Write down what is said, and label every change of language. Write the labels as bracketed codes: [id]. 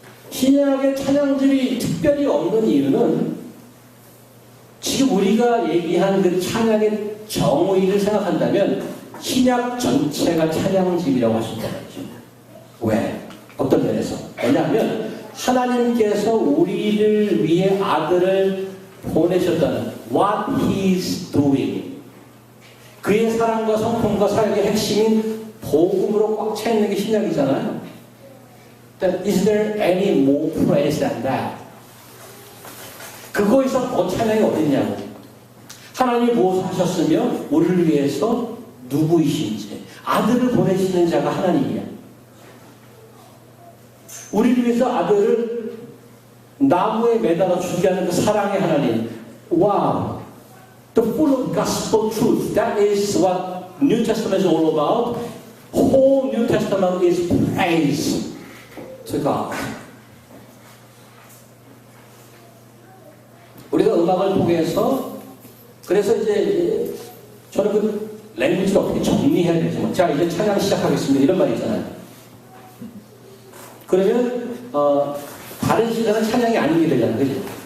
[ko] 신약의 찬양집이 특별히 없는 이유는 지금 우리가 얘기한 그 찬양의 정의를 생각한다면 신약 전체가 찬양집이라고 할 수 있다는 거죠. 왜? 어떤 면에서? 왜냐하면 하나님께서 우리를 위해 아들을 보내셨다는 [en] what he's doing. [ko] 그의 사랑과 성품과 사역의 핵심인 복음으로 꽉 차 있는 게 신약이잖아요. [en] Is there any more praise than that? [ko] 그거에서 더 찬양이 어딨냐고. 하나님이 무엇을 하셨으며 우리를 위해서 누구이신지. 아들을 보내시는 자가 하나님이야. 우리를 위해서 아들을 나무에 매달아 주게 하는 그 사랑의 하나님. 와우. [en] The full of gospel truth. That is what New Testament is all about. Whole New Testament is praise to God. [ko] 우리가 음악을 통해서 그래서 이제 저는 그 랭귀지를 어떻게 정리해야 되지? 자, 이제 찬양 시작하겠습니다. 이런 말이 있잖아요. 그러면 다른 시간은 찬양이 아니게 되잖아요. 그죠?